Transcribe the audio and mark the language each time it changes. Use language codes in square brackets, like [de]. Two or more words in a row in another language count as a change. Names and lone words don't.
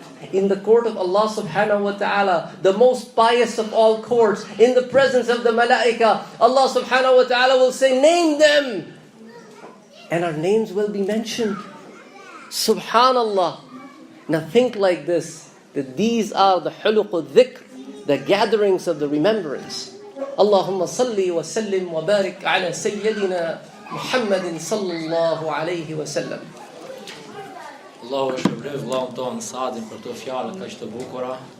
[en] In the court of Allah [ar] سبحانه وتعالى, [en] the most pious of all courts, in the presence of the malaika, Allah [ar] سبحانه وتعالى [en] will say, name them. And our names will be mentioned. Subhanallah. Now think like this, that these are the [ar] حلق الذكر, [en] the gatherings of the remembrance. [ar] اللهم صل وسلم وبارك على سيدنا محمد صلى الله عليه وسلم. [sq] Allahu e shpërblet vëllaun ton Saadin për këto fjalë kaq të bukura.